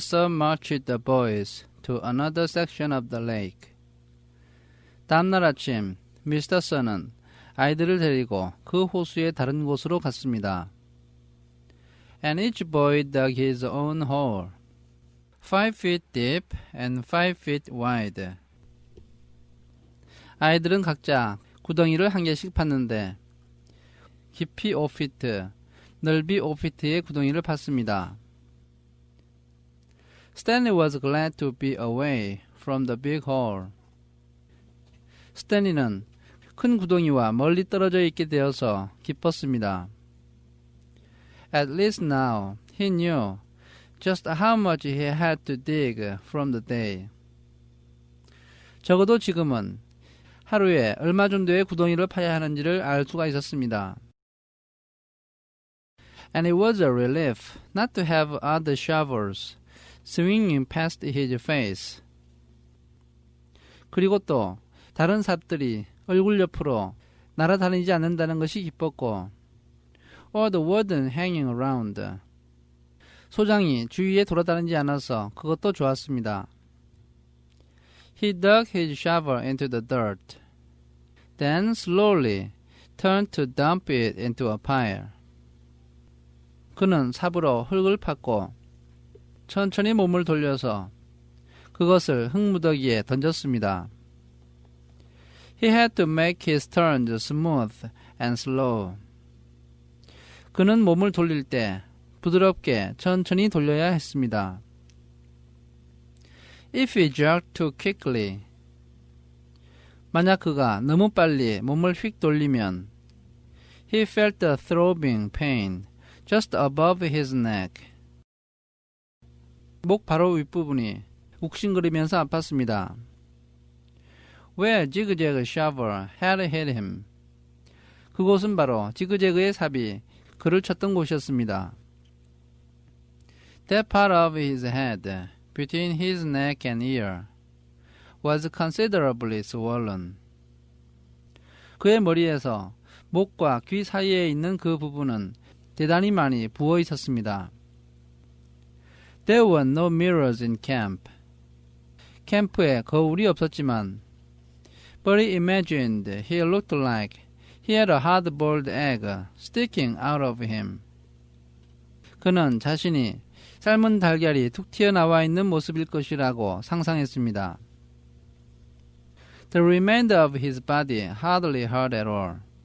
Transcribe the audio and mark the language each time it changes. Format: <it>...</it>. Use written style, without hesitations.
<en>Sir marched the boys to another section of the lake.</en> <ko>다음날 아침, 미스터 Sir는 아이들을 데리고 그 호수의 다른 곳으로 갔습니다.</ko> <en>And each boy dug his own hole, 5 feet deep and 5 feet wide.</en> <ko>아이들은 각자 구덩이를 한 개씩 팠는데 깊이 5피트, 넓이 5피트의 구덩이를 팠습니다.</ko> <en>Stanley was glad to be away from the big hole.</en> <ko>스탠리는 큰 구덩이와 멀리 떨어져 있게 되어서 기뻤습니다.</ko> <en>At least now he knew just how much he had to dig from the day.</en> <ko>적어도 지금은 하루에 얼마 정도의 구덩이를 파야 하는지를 알 수가 있었습니다.</ko> <en>And it was a relief not to have other shovels swinging past his face.</en> <ko>그리고 또 다른 삽들이 얼굴 옆으로 날아다니지 않는다는 것이 기뻤고,</ko> <en>or the warden hanging around.</en> <ko>소장이 주위에 돌아다니지 않아서 그것도 좋았습니다.</ko> <en>He dug his shovel into the dirt, then slowly turned to dump it into a pile.</en> <ko>그는 삽으로 흙을 팠고 천천히 몸을 돌려서 그것을 흙무더기에 던졌습니다.</ko> <en>He had to make his turns smooth and slow.</en> <ko>그는 몸을 돌릴 때 부드럽게 천천히 돌려야 했습니다.</ko> <en>If he jerked too quickly,</en> <ko>만약 그가 너무 빨리 몸을 휙 돌리면</ko> <en>he felt a throbbing pain just above his neck.</en> <ko>목 바로 윗부분이 욱신거리면서 아팠습니다.</ko> <en>Where Jig-Jag's shovel had hit him.</en> <ko>그곳은 바로 지그재그의 삽이 그를 쳤던 곳이었습니다.</ko> <en>That part of his head, between his neck and ear, was considerably swollen.</en> <ko>그의 머리에서 목과 귀 사이에 있는 그 부분은 대단히 많이 부어 있었습니다.</ko> <en>There were no mirrors in camp.</en> <ko>캠프에 거울이 없었지만,</ko> <en>but he imagined he looked like he had a hard-boiled egg sticking out of him.</en> <ko>그는 자신이 삶은 달걀이 툭 튀어나와 있는 모습일 것이라고 상상했습니다.</ko> <en>The remainder of his body hardly hurt at all.</en>